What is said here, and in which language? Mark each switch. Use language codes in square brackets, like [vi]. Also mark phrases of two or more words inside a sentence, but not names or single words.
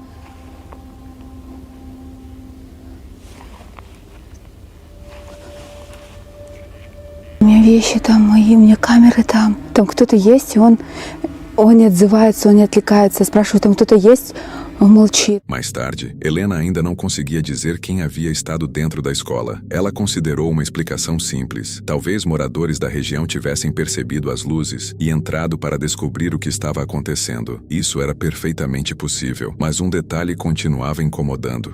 [ru] У меня вещи там мои, у меня камеры там. Там кто-то есть, и он не отзывается, он не отвлекается. Спрашиваю, там кто-то есть? Он молчит. [pt] Mais tarde, Helena ainda não conseguia dizer quem havia estado dentro da escola. Ela considerou uma explicação simples. Talvez moradores da região tivessem percebido as luzes e entrado para descobrir o que estava acontecendo. Isso era perfeitamente possível, mas um detalhe continuava incomodando.